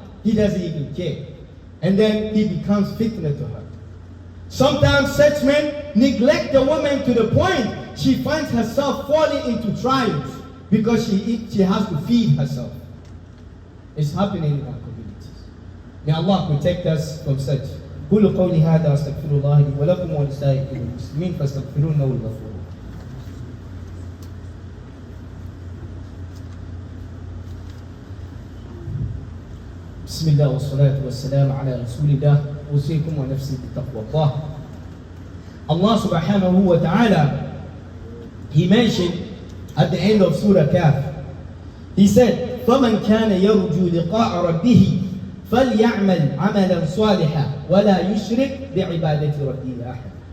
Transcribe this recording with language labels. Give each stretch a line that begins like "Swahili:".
English: He doesn't even care. And then he becomes fitna to her. Sometimes such men neglect the woman to the point she finds herself falling into trials because she has to feed herself. It's happening in our communities. May Allah protect us from such.
Arabic: قولوا قولي هذا أستغفر الله لي ولكم ولسائر المسلمين فاستغفروه إنه الغفور. بسم الله والصلاة والسلام على رسول الله أوصيكم ونفسي بتقوى الله.
English: Allah subhanahu wa ta'ala, He mentioned at the end of Surah Kaf, He said,
Arabic: فَمَنْ كَانَ يَرْجُو لِقَاءَ رَبِّهِ فَلْيَعْمَلْ عَمَلًا صَالِحًا وَلَا يُشْرِكْ بِعِبَادَةِ رَبِّهِ أَحَدًا.